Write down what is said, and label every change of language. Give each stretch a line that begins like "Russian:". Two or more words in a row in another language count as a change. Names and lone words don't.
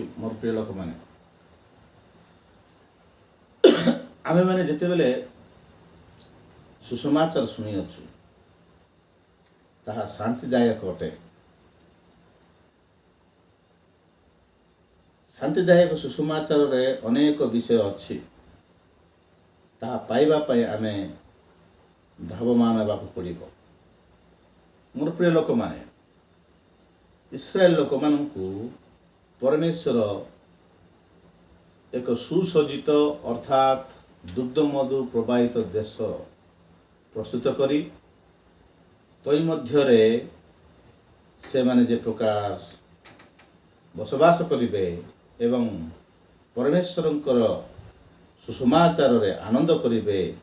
Odia: ମୋର ପ୍ରିୟ ଲୋକ ମାନେ ଆମେ ମାନେ ଯେତେ ବେଳେ ସୁସମାଚାର ଶୁଣି ଅଛୁ ତାହା ଶାନ୍ତିଦାୟକ ଅଟେ। ଶାନ୍ତିଦାୟକ ସୁସମାଚାର ରେ ଅନେକ ବିଷୟ ଅଛି। ତାହା ପାଇବା ପାଇଁ ଆମେ ଧାବମାନ ହେବାକୁ ପଡ଼ିବ। ମୋର ପ୍ରିୟ ଲୋକମାନେ, ଇସ୍ରାଏଲ ଲୋକମାନଙ୍କୁ ପରମେଶ୍ୱର ଏକ ସୁସଜ୍ଜିତ ଅର୍ଥାତ୍ ଦୁଗ୍ଧମଧୁ ପ୍ରବାହିତ ଦେଶ ପ୍ରସ୍ତୁତ କରି ତୈ ମଧ୍ୟରେ ସେମାନେ ଯେ ପ୍ରକାର ବସବାସ କରିବେ ଏବଂ ପରମେଶ୍ୱରଙ୍କର ସୁସମାଚାରରେ ଆନନ୍ଦ କରିବେ,